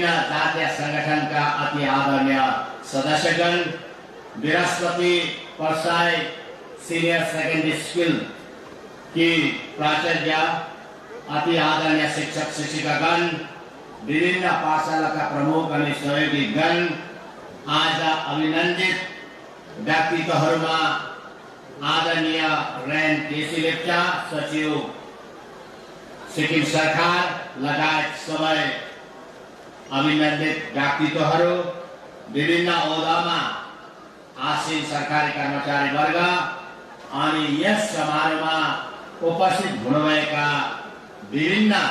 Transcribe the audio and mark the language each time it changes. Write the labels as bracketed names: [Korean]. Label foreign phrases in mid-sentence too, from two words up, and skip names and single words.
[Hindi] जातीय संगठन का अति आदरणीय सदस्यगण, बृहस्पति परसाई सीनियर सेकेंडरी स्कूल की प्राचार्य, अति आदरणीय शिक्षक शिक्षिकागण, विभिन्न पाठशाला का प्रमुख और सहयोगी गण, [Nepali] आज अभिनंदित व्यक्तित्वहरूमा आदरणीय रेन केसी लेप्चा सचिव सिक्किम सरकार लगायत सबै अभिनंदित व्यक्तित्वहरू, विभिन्न औहदामा आसीन सरकारी कर्मचारी वर्ग अनि यस समारोहमा उपस्थित हुनुभएका विभिन्न